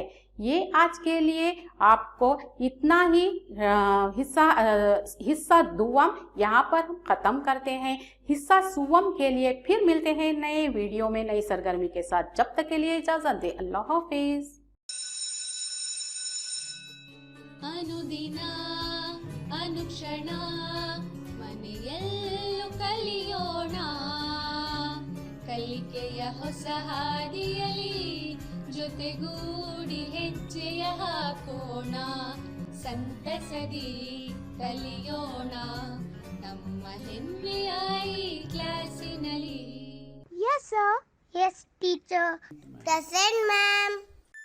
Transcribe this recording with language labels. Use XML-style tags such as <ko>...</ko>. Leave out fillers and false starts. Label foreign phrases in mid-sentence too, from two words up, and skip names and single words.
<hi>ये आज के लिए आपको इतना ही हिस्सा दुवम यहाँ पर ख़त्म करते हैं। हिस्सा सुवम के लिए फिर मिलते हैं नए वीडियो में नई सरगर्मी के साथ। जब तक के लिए इजाज़त दें। अल्लाह हाफिज़।</hi> <kn>ಅನುದಿನ ಅನುಕ್ಷಣ ಮನೆಯಲ್ಲೂ ಕಲಿಯೋಣ, ಕಲಿಕೆಯ ಹೊಸ ಹಾದಿಯಲ್ಲಿ ಜೊತೆಗೂಡಿ ಹೆಜ್ಜೆಯ ಹಾಕೋಣ, ಸಂತಸದಿ ಕಲಿಯೋಣ ನಮ್ಮ ಹೆಮ್ಮೆಯ ಈ ಕ್ಲಾಸಿನಲ್ಲಿ.</kn> <en>Yes, sir. Yes, teacher. Present, ma'am.</en>